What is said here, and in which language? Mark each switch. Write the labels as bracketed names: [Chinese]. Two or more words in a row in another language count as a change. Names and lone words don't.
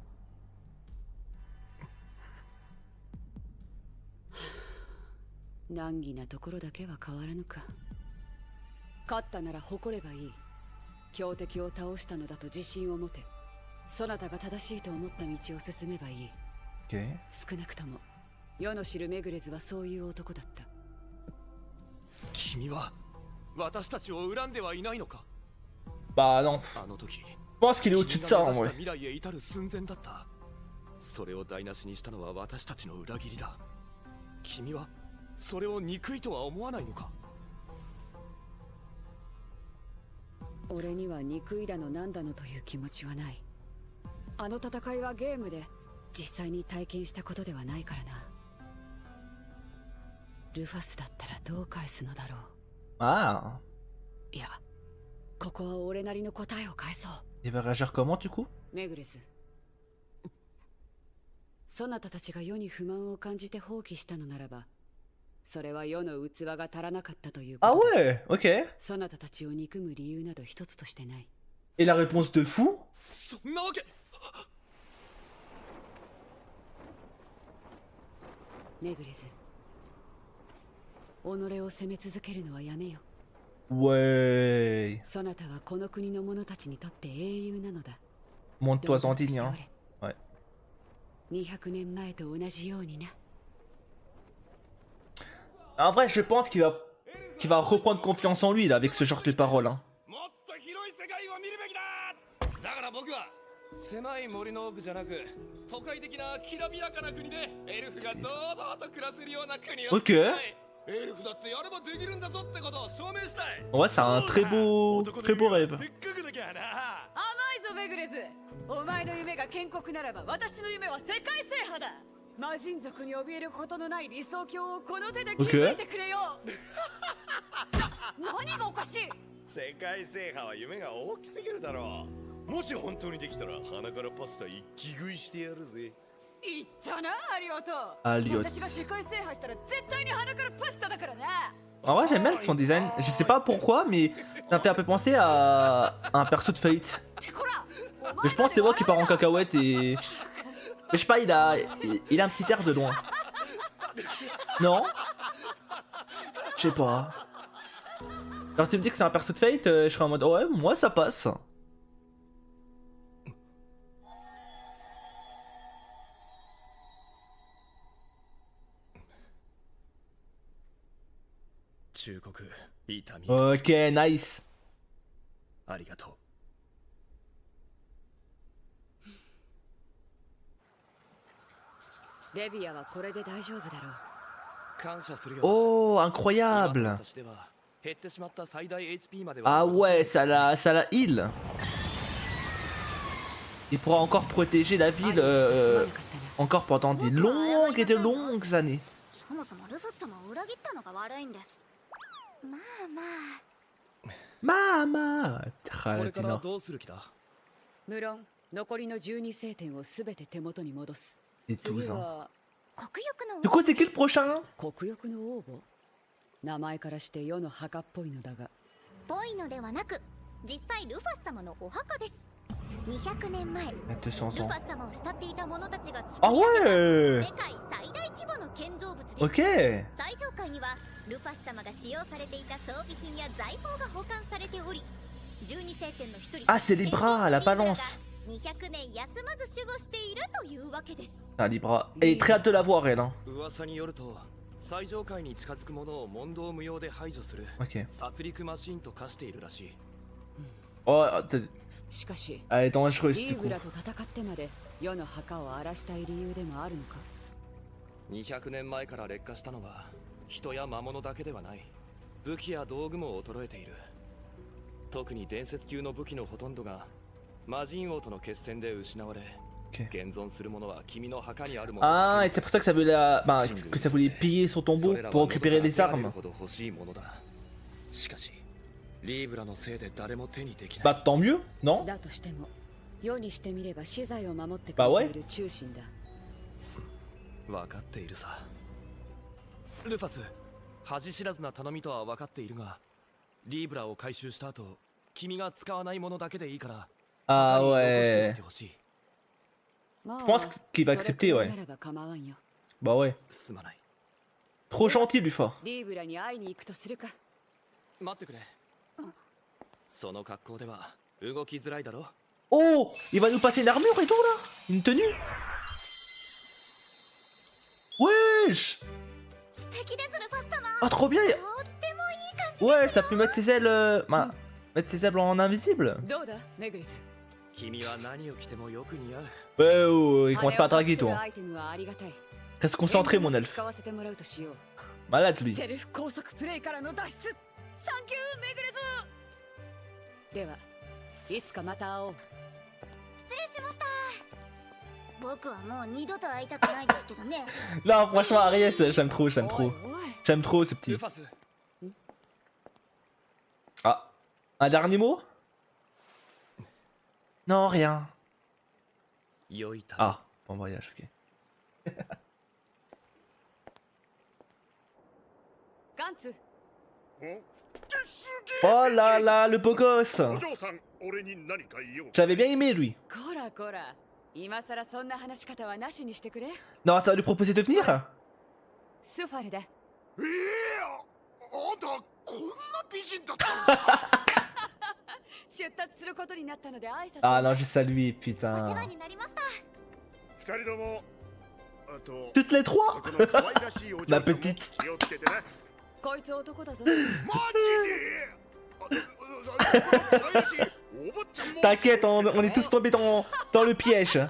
[Japanese] 難儀なところだけは変わらぬか。勝ったなら誇ればいい。強敵を倒したのだと自信を持て。そなたが正しいと思った道を進めばいい。 [French] Okay. [Japanese] 少なくとも世の知るメグレズはそういう男だった。君は私たちを恨んではいないのか。 [French] Bah non. [Japanese] あの時 [French] Je pense qu'il est au-dessus de ça en vrai. [Japanese] 未来へ至る寸前だった。それを台無しにしたのは私たちの裏切りだ。君はそれを憎いとは思わないのか。俺には憎いだのなんだのという気持ちはない。あの戦いはゲームで実際に体験したことではないからな。ルファスだったらどう返すのだろう。 Ah. いや、ここは俺なりの答えを返そう。 [French] Il va réagir comment du coup? [Japanese] メグレス、そなたたちが世に不満を感じて放棄したのならば、それは世の器が足らなかったというこ Ah とだ。 [French] ouais, ok. [Japanese] そなたたちを憎む理由など一つとしてない。 [French] Et la réponse de fou? [Japanese] そんなわけ。メグレズ、己を責め続けるのはやめよ。 [French] Ouais. [Japanese] そなたはこの国の者たちにとって英雄なのだ。 [French] Montre-toi [Japanese] 堂々 [French] en [Japanese] として [French] digne, [Japanese] お [French] hein. [Japanese] れ。 [French] Ouais. [Japanese] 200年前と同じようにな。 [French] En vrai, je pense qu'il va reprendre confiance en lui là avec ce genre de paroles. Hein. [Japanese] もっと広い世界を見るべきだ。だから僕は狭い森の奥じゃなく都会的なきらびやかな国でエルフが堂々と暮らせるような国を。 [French] Ok. [Japanese] エルフだってやればできるんだぞってことを証明したい。 [French] Ouais, c'est un très beau rêve. [Japanese] でっかくなきゃな。甘いぞメグレズ。お前の夢が建国ならば私の夢は世界制覇だ。魔人族に怯えることのない理想郷をこの手で築いてくれよ。何がおかしい。世界制覇は夢が大きすぎるだろう。もし本当にできたら鼻からパスタ一気食いしてやるぜ。言ったな、アリオト。アリオト。私が世界制覇したら絶対に鼻からパスタだからな。 [French] En vrai, j'aime bien son design. Je sais pas pourquoi, mais ça me fait un peu penser à un perso de Fate. Mais je pense que c'est moi qui part en cacahuète et. Mais je sais pas, il a un petit air de loin. Non? Je sais pas. Alors tu me dis que c'est un perso de Fate, je serais en mode ouais, moi ça passe. [Japanese] 忠告、痛み。 [French] Ok, nice. [Japanese] ありがとう。レビアはこれで大丈夫だろう。感謝するよ。 [French] Oh, incroyable. [Japanese] 私では減ってしまった最大 HP まで Ah は [French] ouais, ça la heal. Il pourra encore protéger la ville encore pendant des longues et de longues années. [Japanese] そもそもルファス様を裏切ったのが悪いんです。まあまあ。 Mama. これからどうする気だ。無論残りの12星点をすべて手元に戻す。 [French] Et [Japanese] 次 [French] 12 ans. [Japanese] は国欲の [French] Du coup, c'est qui le prochain? [Japanese] 国欲の王母。名前からして世の墓っぽいのだが。ぽいのではなく、実際ルファス様のお墓です。200年前、ルフ [French] 200 ans. [Japanese] ァス様を慕っていた者たちが作 Ah り上げた [French] ouais. [Japanese] 世界最大規模の建造物です。 [French] Ok. [Japanese] 最上階にはルファス様が使用されていた装備品や財宝が保管されており、12星点の一人 [French] Ah, c'est Libra, la balance. [Japanese] 200 年休まず守護しているというわけです。 [French] Ah, Libra. Elle est très hâte de la voir, elle. Hein. [Japanese] 噂によると最上階に近づく者を問答無用で排除する [French] Ok. [Japanese] 殺戮マシンと化しているらしい。 [French] Oh, elle [Japanese] しかし、 [French] est dangereuse [Japanese] リ [French] du [Japanese] ー [French] coup. [Japanese] グラと戦ってまで世の墓を荒らしたい理由でもあるのか。 200年前から劣化したのは人や魔物だけではない。武器や道具も衰えている。特に伝説級の武器のほとんどが魔人王との決戦で失われ、 Ok. 現存するものは君の墓にあるもの。 [French] Ah, et c'est pour ça que ça voulait, que ça voulait piller son tombeau pour récupérer les armes. [Japanese] 欲しいものだ。しかしリーブラのせいで誰も手にできない。 [French] Bah, tant mieux, non? [Japanese] だとしても、世にしてみれば資材を守ってく [French] bah ouais. [Japanese] れている忠臣だ。分かっているさ。ルファス、 恥知らずな頼みとは分かっているが、リーブラを回収した後、君が使わないものだけでいいから、 Ah 残しておい [French] ouais. [Japanese] てほしい。 [French] Je pense qu'il va accepter, ouais. Bah ouais. [Japanese] すまない。 [French] Trop gentil, Lufa. [Japanese] リーブラに会いに行くとするか。待ってくれ。その格好では動きづらいだろ。 [French] Oh, il va nous passer une armure et tout là. Une tenue. Wesh. [Japanese] 素敵ですルファス様。 [French] Ah, trop bien. [Japanese] とってもいい感じ。 [French] Ouais, ça peut mettre ses ailes... bah, mettre ses ailes en invisible. [Japanese] どうだメグリツ。君は何を着てもよく似合う。 [French] Ouais, oh, il commence pas à draguer, [Japanese] 羽を [French] toi. [Japanese] アイテムはありがたい。 [French] Reste concentré, mon elfe. [Japanese] 使わせてもらうとしよう。 [French] Malade, lui. [Japanese] セルフ高速プレイからの脱出。サンキューメグレズ。では、いつかまた会おう。失礼しました。僕はもう二度と会いたくないですけどね。 [French] Non, franchement, Aries, j'aime trop, j'aime [Japanese] おい [French] trop. [Japanese] おい。 [French] J'aime trop ce [Japanese] ル [French] petit. [Japanese] ファス、 [French] Ah, un dernier mot? Non, rien. [Japanese] 良い旅。 [French] Ah, bon voyage, ok. [Japanese] ガンツ。 [French] Oh là là, le beau gosse. [Japanese] お嬢さん、俺に何か言おう。 [French] J'avais bien aimé, lui. [Japanese] こらこら。今さらそんな話し方はなしにしてくれ。 [French] Non, ça va lui proposer de venir? [Japanese] スファルだ。あんたこんな美人だったの？出立することになったので挨拶。 [French] Ah non, j'ai salué, [Japanese] お世 [French] putain. [Japanese] 話になりました。二人とも、あと [French] Toutes les [Japanese] そ [French] trois? [Japanese] この可愛らしいお嬢さん [French] Ma [Japanese] も [French] petite. [Japanese] 気をつけてね。こいつ男だぞ。マジで？可愛らしいお坊ちゃんも [French] T'inquiète, on est tous tombés dans le piège.